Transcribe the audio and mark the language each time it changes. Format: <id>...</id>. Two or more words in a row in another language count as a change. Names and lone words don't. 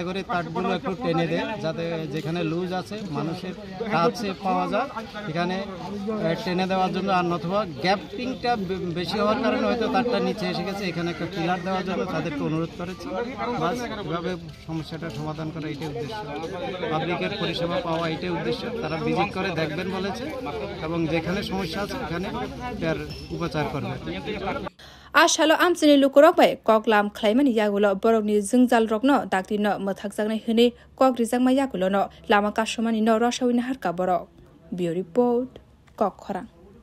<bn>করে তারগুলো একটু টেনে দেয় যাতে যেখানে লুজ আছে মানুষের কাছে পাওয়া যায় এখানে টেনে দেওয়ার জন্য আর নতুবা গ্যাপিংটা বেশি হওয়ার কারণে হয়তো তারটা নিচে এসে গেছে এখানে একটা পিলার দেওয়ার জন্য তাদেরকে অনুরোধ করেছি বাস এভাবে সমস্যাটা সমাধান করা এটাই উদ্দেশ্য পাবলিকের পরিষেবা পাওয়া এটাই উদ্দেশ্য তারা ভিজিট করে দেখবেন বলেছে এবং যেখানে সমস্যা আছে এখানে তার উপচার করবে</bn> <trp>आशालो आमसानि लुकुरक बाय ककलाम ख्लाइमानि यागुलो बरकनि जोंजाल रकनो दाक्तिनो मोथाकजागनाय हनै कक रिजांमा यागुलो न लामा कासमानि न रसाविना हारका बरक बियो रिपोर्ट कक खरां।</trp>